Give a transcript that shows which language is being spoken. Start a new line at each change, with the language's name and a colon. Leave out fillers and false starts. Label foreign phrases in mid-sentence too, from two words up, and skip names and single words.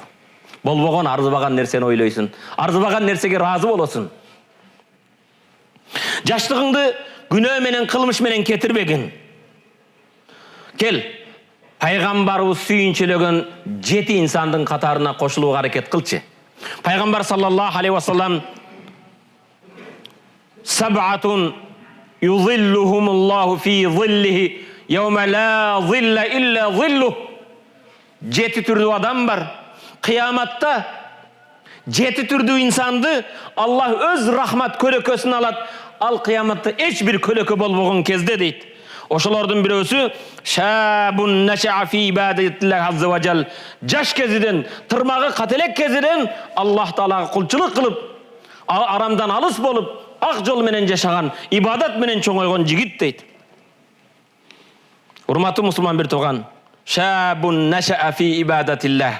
Kyrgyz: Болбогон арзыбаган нерсени ойлойсуң, арзыбаган нерсеге разы болосуң. Жаштыгыңды күнөө менен, кылмыш менен кетирбегин. Кел, пайгамбарыбыз сүйүнчөлөгөн 7 инсандын катарына кошулууга аракет кылчы.
Arabic: Пайгамбар صلى الله عليه وسلم سبعة يظلهم الله في ظله يوم لا ظل إلا ظله.
Kyrgyz: 7 түрдүү адам бар. Кыяматта 7 түрдүү инсанды Аллах өз рахмат көлөкөсүн алат. Ал кыяматта эч бир көлөкө болбогон кезде дейт. Ошолордун бирөөсү
Arabic: شاب نشأ في عبادة الله عز وجل.
Kyrgyz: Жаш кезиден, тырмагы кателек кезиден Аллах таалага кулчулук кылып, арамдан алыс болуп, ак жол менен жашаган, ибадат менен чоңойгон жигит дейт. Урматтуу мусулман бир тууган,
Arabic: شاب نشأ في عبادة الله.